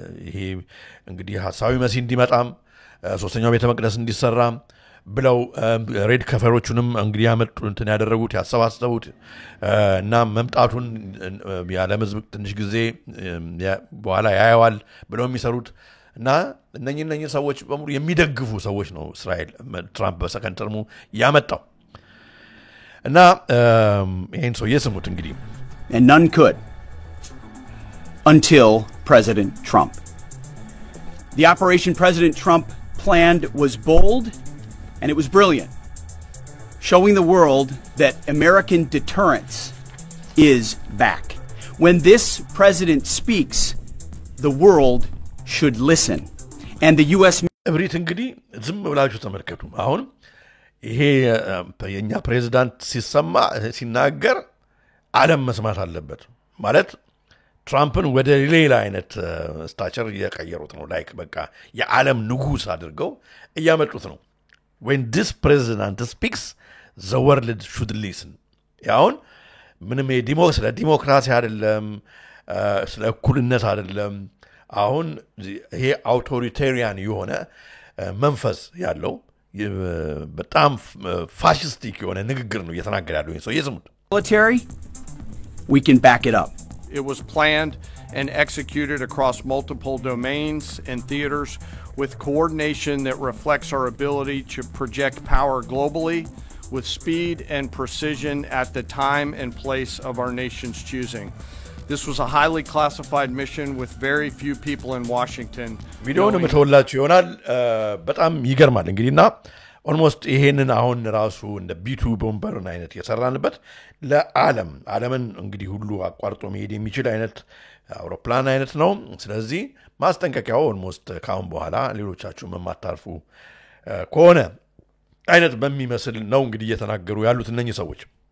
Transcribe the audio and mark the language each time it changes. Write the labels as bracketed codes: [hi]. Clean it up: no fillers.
[am] ይሄ እንግዲህ ሐሳዊ መሲህ እንዲመጣም ሶስተኛው ቤተ መቅደስ እንዲሰራ ብለው ሬድ ከፈሮቹንም እንግዲህ ያመጡ እንትን ያደረጉት ያሰባሰቡት እና መምጣቱን ያለም ህዝብ ትንሽ ጊዜ በኋላ ያያዋል ብለው የሚሰሩት እና እነኚህ ሰዎች በሙሉ የሚደግፉ ሰዎች ነው እስራኤል ትራምፕ በሰከንድ ተርሙ ያመጣው እና ይሄን ሰው የስሙት እንግዲህ [en] and none could until President Trump. The operation President Trump planned was bold and it was brilliant, showing the world that American deterrence is back. When this president speaks, the world should listen. And the US [am] እብሪት እንግዲህ ዝም ብላችሁ ተመልከቱ አሁን ይሄ የኛ ፕሬዝዳንት ሲናገር ዓለም መስማት አለበት ማለት ትራምፕን ወደ ሌላ አይነት ስታቸር እየቀየሩት ነው ላይክ በቃ የዓለም ንጉስ አድርገው እያመጡት ነው [en] when this president speaks the world should listen [am] ያውን ምንም ዲሞክራሲ አይደለም ስለ እኩልነት አይደለም አሁን ይሄ አውቶሪታሪያን የሆነ መንፈስ ያለው በጣም ፋሺስቲክ የሆነ ንግግር ነው እየተናገረ ያለው ይሄ ሰው የስሙት [en] military we can back it up. It was planned and executed across multiple domains and theaters with coordination that reflects our ability to project power globally with speed and precision at the time and place of our nation's choosing. This was a highly classified mission with very few people in Washington. [am] ቪዲዮውን መተወላችሁ ይሆናል በጣም ይገርማል እንግዲህና almost ይሄንን አሁን ራሱ እንደ B2 ቦምበርን አይነት የሰራንበት ለዓለምን እንግዲህ ሁሉ አቋርጦ መሄድ የሚችል አይነት አውሮፕላን አይነት ነው ስለዚህ ማስጠንቀቂያው almost ካሁን በኋላ ሌሎቻችሁ መማታርፉ ከሆነ አይነት በሚመስል ነው እንግዲህ እየተናገሩ ያሉት እነኚህ ሰዎች